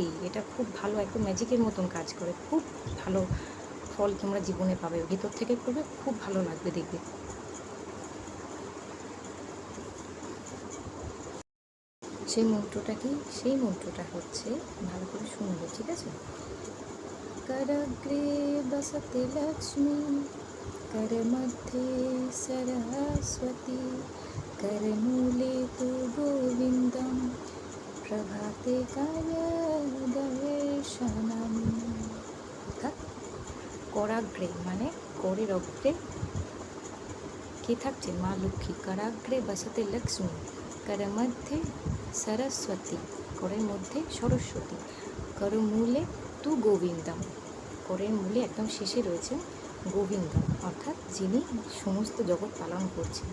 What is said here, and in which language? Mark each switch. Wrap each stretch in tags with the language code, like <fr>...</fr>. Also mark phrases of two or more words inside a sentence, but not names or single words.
<bn>এটা খুব ভালো, একদম ম্যাজিকের মতন কাজ করে, খুব ভালো ফল তোমরা জীবনে পাবে। ভেতর থেকে করবে, খুব ভালো লাগবে দেখবে। সেই মন্ত্রটা কি? সেই মন্ত্রটা হচ্ছে, ভালো করে শুনবে, ঠিক আছে?</bn> <sa>करग्रे बसते लक्ष्मी, करमध्ये सरस्वती, करमूले तु गोविन्दं, प्रभाते कायदर्शनम्।</sa> <bn>অর্থাৎ করাগ্রে মানে করের অগ্রে কে থাকছে? মা লক্ষ্মী।</bn> <sa>করাগ্রে বসতে লক্ষ্মী,</sa> <bn>করের মধ্যে সরস্বতী, করের মধ্যে সরস্বতী,</bn> <sa>করমূলে তু গোবিন্দম,</sa> <bn>করের মূলে একদম শেষে রয়েছেন গোবিন্দম, অর্থাৎ যিনি সমস্ত জগৎ পালন করছেন।</bn>